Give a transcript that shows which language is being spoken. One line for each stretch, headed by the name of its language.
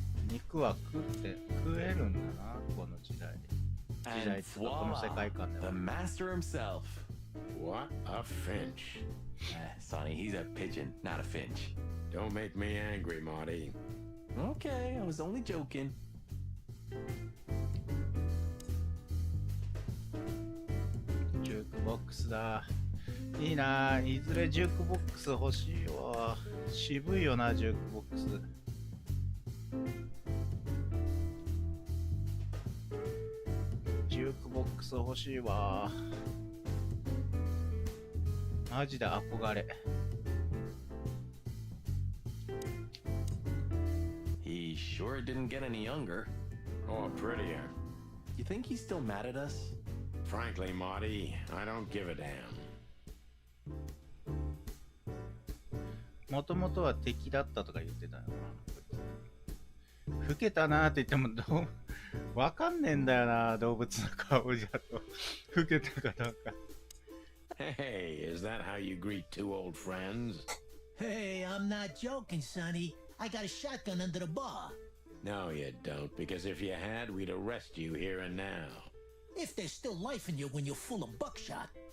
Japanese: 肉は食えるんだな、この時代。時代っていうかこの世界観では。
English: The master himself. What a finch. Sonny, he's a pigeon, not a finch. Don't make me angry, Marty. Okay, I was only joking.
Japanese: ジュークボックスだ。いいな、いずれジュークボックス欲しいわ。渋いよな、ジュークボックス。ジュークボックス欲しいわ。マジで憧れ。
English: He sure didn't get any younger. Or prettier. You think he's still mad at us? Frankly, Marty, I don't give a damn.
Japanese: もともとは敵だったとか言ってたよな。老けたなーって言ってもわかんねえんだよな、動物の顔じゃと。老けたかどうか。
English: Hey, is that how you greet two old friends? Hey, I'm not joking, Sonny. I got a shotgun under the bar. No, you don't, because if you had, we'd arrest you here and now. If there's still life in you when you're full of buckshot.